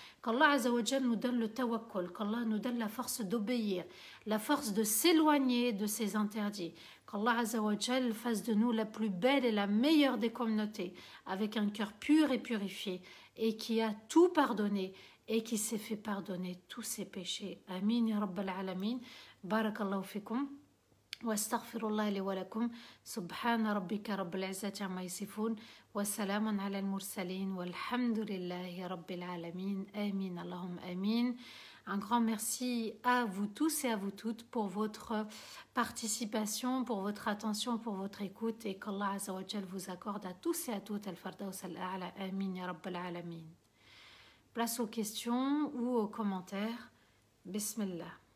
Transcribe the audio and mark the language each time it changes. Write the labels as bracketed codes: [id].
[fr] Qu'Allah Azza wa Jal nous donne le tawakkul, qu'Allah nous donne la force d'obéir, la force de s'éloigner de ses interdits. Qu'Allah Azza wa Jal fasse de nous la plus belle et la meilleure des communautés, avec un cœur pur et purifié, et qui a tout pardonné, et qui s'est fait pardonner tous ses péchés. [ar] Amin ya Rabbal Alamin. Barakallahu fikum. واستغفر الله لي ولكم سبحان ربك رب العزة عما يصفون وسلام على المرسلين والحمد لله رب العالمين آمين اللهم آمين. [fr] Un grand merci à vous tous et à vous toutes pour votre participation, pour votre attention, pour votre écoute et qu'Allah Azza wa Jal vous accorde à tous et à toutes al-Fardaus al-A'la. [ar] Amin ya Rabbal Alamin. [fr] Place aux questions ou aux commentaires. Bismillah.